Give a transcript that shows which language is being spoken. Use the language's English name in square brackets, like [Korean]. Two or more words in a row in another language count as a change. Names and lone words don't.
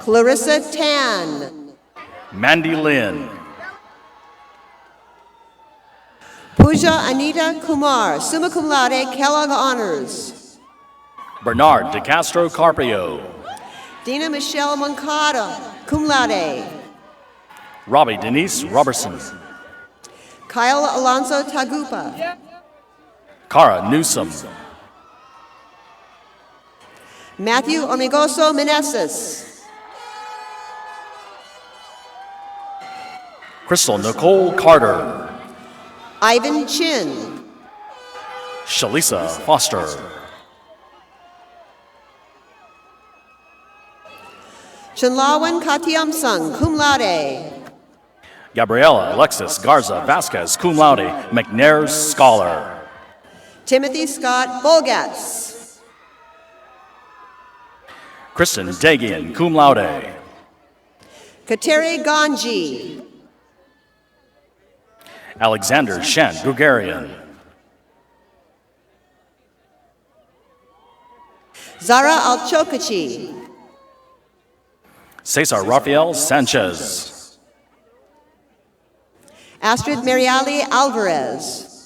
[English] Clarissa Tan. Mandy Lynn. Pooja Anita Kumar, [Latin] summa cum laude, [English] Kellogg Honors. Bernard De Castro Carpio. Dina Michelle Moncada, [Latin] cum laude. [English] Robbie Denise Robertson. Kyle Alonso Tagupa. Cara Newsom. Matthew Ormigoso Meneses. Crystal Nicole Carter. Ivan Chin. Shalisa Foster. Chinlawan Katiamsung, [Latin] cum laude. [English] Gabriela Alexis Garza Vasquez, [Latin] cum laude, [English] McNair Scholar. Timothy Scott Bolgatz. Kristen Dagian, [Latin] cum laude. [English] Katere Ganji. Alexander Shen Gugarian. Zara Alchokachi. Cesar Rafael Sanchez. Astrid Mariali Alvarez.